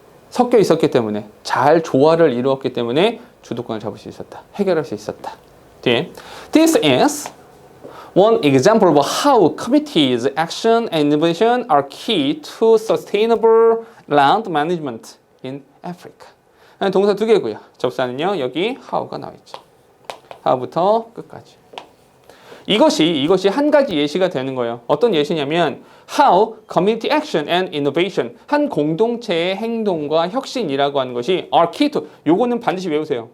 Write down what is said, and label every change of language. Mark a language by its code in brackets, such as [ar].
[ko] 섞여 있었기 때문에 잘 조화를 이루었기 때문에 주도권을 잡을 수 있었다. 해결할 수 있었다. 뒤에 [en] This is one example of how committees' action and innovation are key to sustainable land management in Africa. [ko] 동사 두 개고요. 접사는요. 여기 how가 나와 있죠. how부터 끝까지. 이것이 한 가지 예시가 되는 거예요. 어떤 예시냐면 [en] how community action and innovation [ko] 한 공동체의 행동과 혁신이라고 하는 것이 [en] are key to [ko] 요거는 반드시 외우세요.